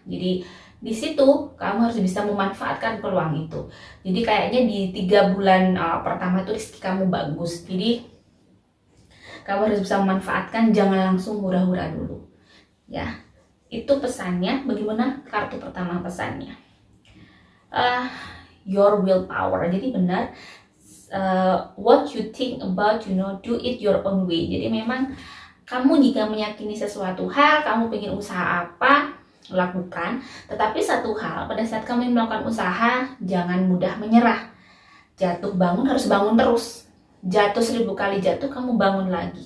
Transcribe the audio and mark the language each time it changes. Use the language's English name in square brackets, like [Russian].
[Indonesian] Jadi di situ kamu harus bisa memanfaatkan peluang itu. Jadi kayaknya di 3 bulan pertama itu rezeki kamu bagus. Jadi kamu harus bisa memanfaatkan, jangan langsung hura-hura dulu. Ya, itu pesannya. Bagaimana kartu pertama pesannya? Your willpower. Jadi benar, [English] what you think about, do it your own way. [Indonesian] Jadi memang kamu jika meyakini sesuatu hal, kamu pengen usaha apa, lakukan. Tetapi satu hal, pada saat kamu melakukan usaha, jangan mudah menyerah. Jatuh bangun, harus bangun terus. Jatuh 1000 kali jatuh, kamu bangun lagi.